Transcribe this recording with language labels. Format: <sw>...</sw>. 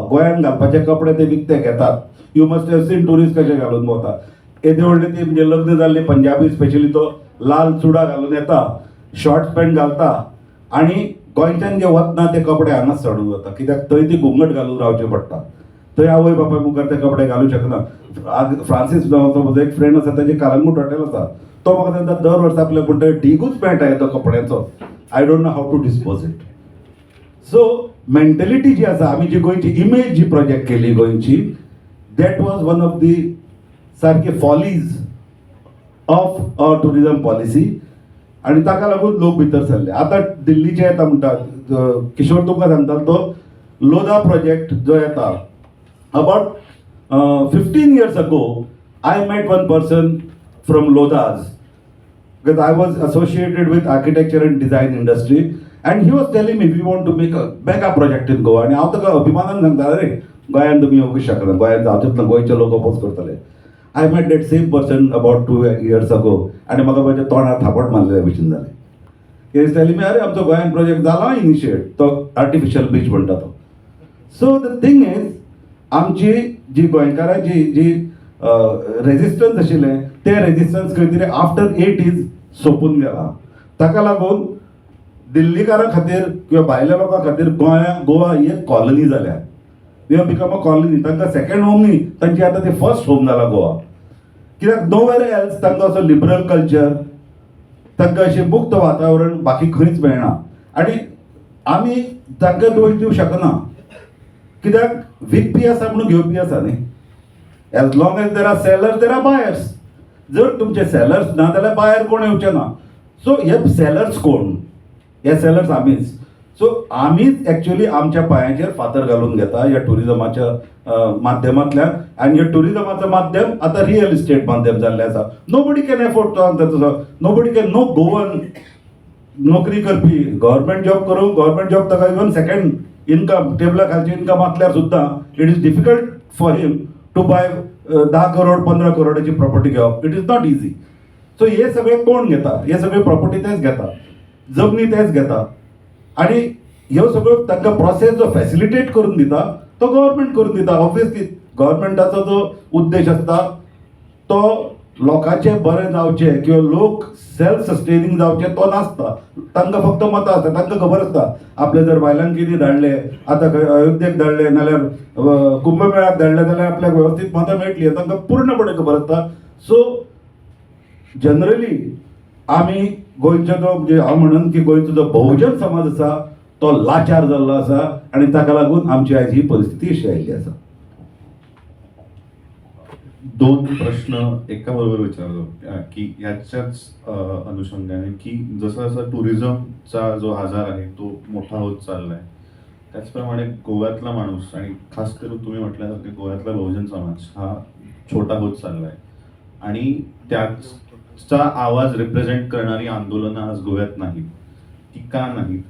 <kok>गोंयांत घालपाचे कपडे ते विकते घेतात.</kok> <en>you must have seen tourist</en> <kok>कशे घालून भोंवता. येदे व्हडले ती म्हणजे लग्न जाल्ले पंजाबी स्पेशली तो लाल चुडा घालून येता, शॉर्ट्स पॅन्ट घालता आनी गोंयच्यान जे वतना ते कपडे हांगाच सोडून वता. कित्याक थंय ती घुंगट घालून रावचें पडटा. थंय आवय बापाय मुखार ते कपडे घालूंक शकना. फ्रांसीस नांवाचो म्हजो एक फ्रेंड आसा, ताचें कालंगूट हॉटेल आसा. तो म्हाका सांगता दर वर्सा आपल्या म्हणटा ढिगूच मेळटा येतो कपड्याचो.</kok> <en>I don't know how to dispose it. So mentality</en> <kok>जी आसा, आमी जी गोंयची इमेज जी प्रोजेक्ट केली गोंयची,</kok> <en>That was one of the सारके follies of tourism policy.</en> <kok>आनी ताका लागून लोक भितर सरले. आतां दिल्लीचे येता म्हणटात, किशोर तुमकां सांगता तो लोधा प्रोजेक्ट जो येता,</kok> <en>About 15 years ago I met one person from Lodhas because I was associated with architecture and design industry and he was telling me we want to make a mega project in Goa.</en> <kok>आणि हांव ताका अभिमानान सांगता अरे गोंयांत तुमी येवंक शकना, गोंयांत जावचेंच ना, गोंयचे लोक अपोज करतले.</kok> <en>I met that same person about 2 years ago</en> <kok>आनी म्हाका म्हज्या तोंडार थापट मारलेल्या भशेन जालें.</kok> <en>he is telling me</en> <kok>अरे आमचो गोंयांत प्रोजेक्ट जाला इनिशिएट, तो आर्टिफिशियल बीच म्हणटा तो.</kok> <en>so the thing is</en> <kok>आमची जी गोंयकारांची जी रेजिस्टन्स आशिल्लें तें रेजिस्टन्स खंय तरी आफ्टर 80s सोंपून गेलां. ताका लागून दिल्लीकारां खातीर किंवा भायल्या लोकां खातीर गोवा ही एक कॉलनी जाल्या.</kok> <en>We have become a colony.</en> <kok>तांकां सेकंड होम न्ही, तांची आतां ते फर्स्ट होम जाला गोवा. कित्याक</kok> <en>nowhere else</en> <kok>तांकां असो लिबरल कल्चर, तांकां अशें मुक्त वातावरण बाकी खंयच मेळना. आनी आमी तांकां दोश दिवंक शकना, कित्याक विकपी आसा म्हणून घेवपी आसा न्ही.</kok> <en>As long as there are sellers there are buyers.</en> <kok>जर तुमचे सेलर्स ना जाल्यार बायर कोण येवचे ना. सो हे सेलर्स कोण? हे सेलर्स आमीच. सो आमीच एक्च्युअली आमच्या पांयाचेर फातर घालून घेता ह्या टुरिजमाच्या माध्यमांतल्यान. आनी हे टुरिजमाचो माध्यम आतां रियल इस्टेट माध्यम जाल्लें आसा.</kok> <en>Nobody can afford to तसो. Nobody can, no Goan</en> <kok>नोकरी करपी गव्हर्मेंट जॉब करूंक, गव्हर्मेंट जॉब ताका इवन सेकंड इन्कम टेबला खालचे इन्कम आसल्यार सुद्दां</kok> <en>it is difficult for him to buy</en> <kok>10 करोड 15 करोडाची प्रॉपर्टी घेवप.</kok> <en>It is not easy.</en> <kok>सो हे सगळे कोण घेता? हे सगळे प्रॉपर्टी तेच घेता, जमनी तेच घेता. आनी ह्यो सगळ्यो तांकां प्रोसेस जो फॅसिलिटेट करून दिता तो गव्हर्मेंट करून दिता. ऑब्वियसली गव्हर्मेंटाचो जो उद्देश आसता तो लोकांचें बरें जावचें किंवा लोक सेल्फ सस्टेनिंग जावचे तो नासता. तांकां फक्त मतां आसता. तांकां खबर आसता आपले जर बायलांक कितें धाडले, आतां खंय अयोध्येक धाडले नाल्यार कुंभमेळ्याक धाडले जाल्यार आपल्याक वेवस्थीत मतां मेळटली तांकां पूर्णपणे खबर आसता. सो जनरली आमी गोंयचो जो म्हणजे हांव म्हणन की गोंयचो जो बहुजन समाज आसा तो लाचार जाल्लो आसा आनी ताका लागून आमची आयज ही परिस्थिती अशी आयिल्ली आसा.</kok> <mr>2 प्रश्न एका बरोबर विचारतो की ह्याच्याच अनुषंगाने की जसं जसं टुरिझमचा जो आजार आहे तो मोठा होत चाललाय, त्याचप्रमाणे गोव्यातला माणूस आणि खास करून तुम्ही म्हटल्यासारखे गोव्यातला बहुजन समाज हा छोटा होत चाललाय आणि त्याचा आवाज रिप्रेझेंट करणारी आंदोलनं आज गोव्यात नाहीत. ती का नाहीत?</mr>